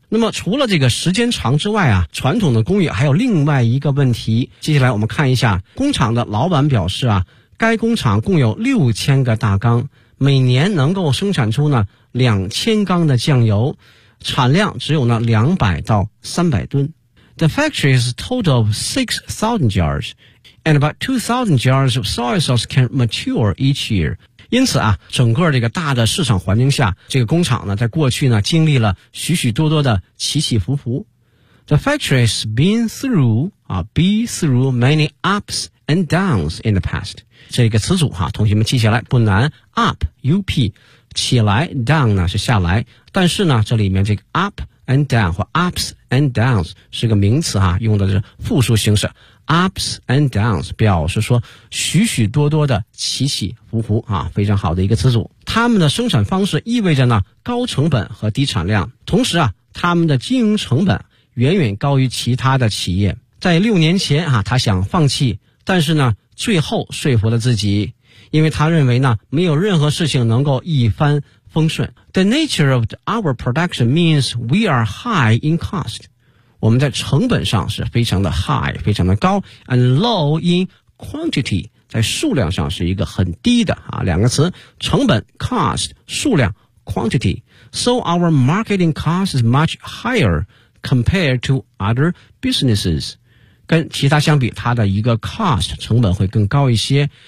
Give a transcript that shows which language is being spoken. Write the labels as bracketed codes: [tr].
[zh] 那么除了这个时间长之外啊，传统的工艺还有另外一个问题。接下来我们看一下工厂的老板表示啊，该工厂共有6000个大缸，每年能够生产出呢2000缸的酱油，产量只有呢200到300吨。 [en] The factory is total of 6,000 jars and about 2,000 jars of soy sauce can mature each year。 [zh] 因此啊，整个这个大的市场环境下，这个工厂呢在过去呢经历了许许多多的起起伏伏。 [en] The factory has been through, be through many ups and downs in the past. [zh] 这个词组啊，同学们记下来不难， up, up, 起来， down 呢是下来。但是呢这里面这个 [en] up and down [zh] 或 [en] ups and downs [zh] 是个名词啊，用的是复数形式。 [en] Ups and downs [zh] 表示说许许多多的起起伏伏啊，非常好的一个词组。他们的生产方式意味着呢高成本和低产量，同时啊他们的经营成本远远高于其他的企业。在6年前啊，他想放弃，但是呢最后说服了自己，因为他认为呢没有任何事情能够一帆风顺。 [en] The nature of our production means we are high in cost. [zh] 我们在成本上是非常的 high, 非常的高 [en] and low in quantity, [zh] 在数量上是一个很低的啊，两个词，成本 cost, 数量 quantity, [en] so our marketing cost is much higher compared to other businesses, [zh] 跟其他相比它的一个 cost, 成本会更高一些。